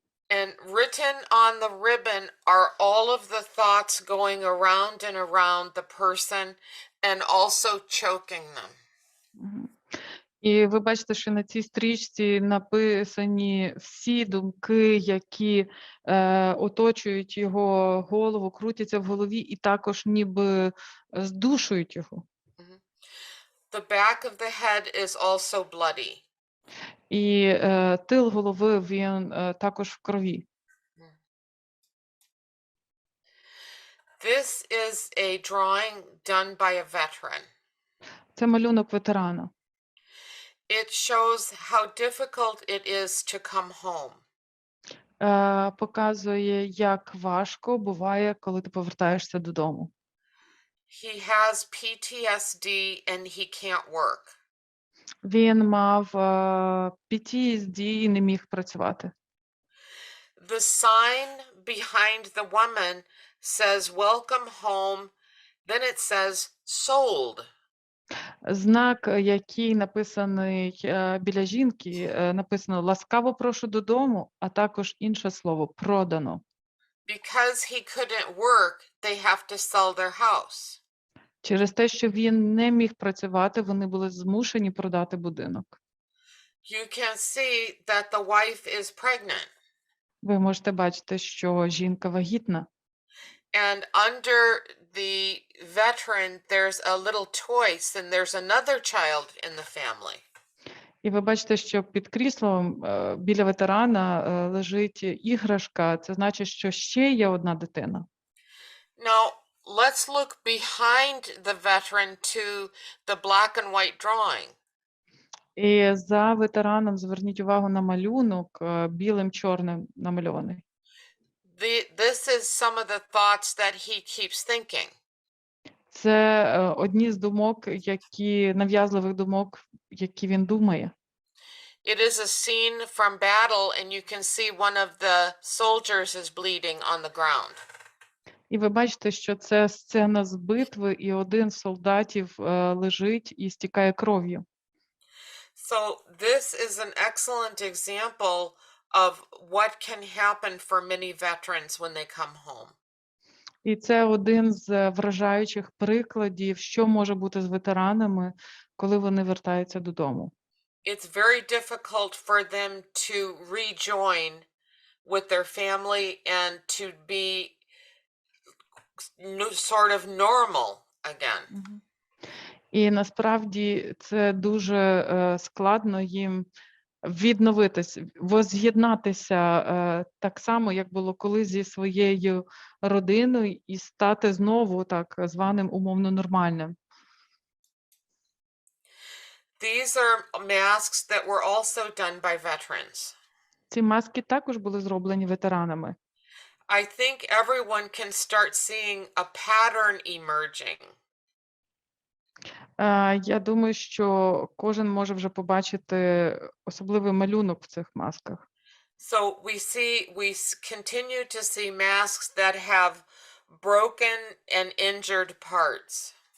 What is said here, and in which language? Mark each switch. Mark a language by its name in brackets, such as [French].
[English] And written on the ribbon are all of the thoughts going around and around the person and also choking them. [Ukrainian] І ви бачите, що на цій стрічці написані всі думки, які оточують його голову, крутяться в голові і також ніби здушують його. [English] The back of the head is also bloody. [Ukrainian] І тил голови, він також в крові. [English] This is a drawing done by a veteran. [Ukrainian] Це малюнок ветерана. [English] It shows how difficult it is to come home. [Ukrainian] Показує, як важко буває, коли ти повертаєшся додому. [English] He has PTSD and he can't work. [Ukrainian] Він мав PTSD і не міг працювати. [English] The sign behind the woman says welcome home, then it says sold. [Ukrainian] Знак, який написаний біля жінки, написано «Ласкаво прошу додому», а також інше слово «продано». [English] Because he couldn't work, they have to sell their house. [Ukrainian] Через те, що він не міг працювати, вони були змушені продати будинок. [English] You can see that the wife is pregnant. [Ukrainian] Ви можете бачити, що жінка вагітна. [English] And under the veteran, there's a little choice, and there's another child in the family. [Ukrainian] І ви бачите, що під кріслом біля ветерана лежить іграшка. Це значить, що ще є одна дитина. [English] Now, let's look behind the veteran to the black and white drawing. [Ukrainian] І за ветераном зверніть увагу на малюнок, білим-чорним намальований. [English] This is some of the thoughts that he keeps thinking. [Ukrainian] Це одні з думок, нав'язливих думок, які він думає. [English] It is a scene from battle, and you can see one of the soldiers is bleeding on the ground. [Ukrainian] І ви бачите, що це сцена з битви, і один з солдатів лежить і стікає кров'ю. [English] So this is an excellent example of what can happen for many veterans when they come home. [Ukrainian] І це один з вражаючих прикладів, що може бути з ветеранами, коли вони вертаються додому. [English] It's very difficult for them to rejoin with their family and to be sort of normal again. [Ukrainian] І насправді це дуже складно їм відновитися, воз'єднатися так само, як було колись зі своєю родиною, і стати знову так званим умовно нормальним. [English] These are masks that were also done by veterans. [Ukrainian] Ці маски також були зроблені ветеранами. [English] I think everyone can start seeing a pattern emerging. [Ukrainian] Я думаю, що кожен може вже побачити особливий малюнок в цих масках. [English] So we continue to see masks that have broken and injured parts.